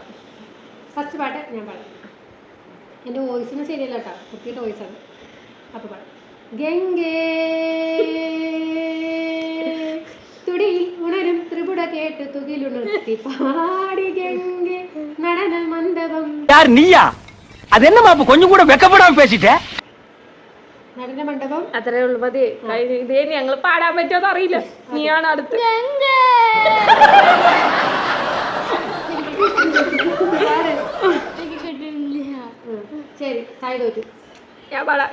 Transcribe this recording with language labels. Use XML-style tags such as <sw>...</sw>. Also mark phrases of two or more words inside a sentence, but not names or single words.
<ml>ഫസ്റ്റ് പാട്ട് ഞാൻ പാടാം. എൻ്റെ വോയിസിന് ശരിയല്ല കേട്ടോ, കുട്ടിയുടെ വോയിസാണ്. അപ്പോൾ പാടാം. ഗംഗേ തുടിയിൽ ഉണരും ത്രിപുട കേട്ട് തുകിലുണർത്തി പാടി ഗംഗേ നടന മണ്ഡപം.</ml> <ta>யார் நீயா? அது என்னமா அப்ப கொஞ்சம் கூட வெக்கப்படாம பேசிட்ட?</ta> <ml>നടന മണ്ഡപം അത്രേ ഉള്ളു. മതി. ഇതേ ഞങ്ങൾ പാടാൻ പറ്റുമോ അറിയില്ല. നീയാണ് അടുത്ത്. ശരി, സായി തോറ്റു. ഞാൻ പാടാം.</ml>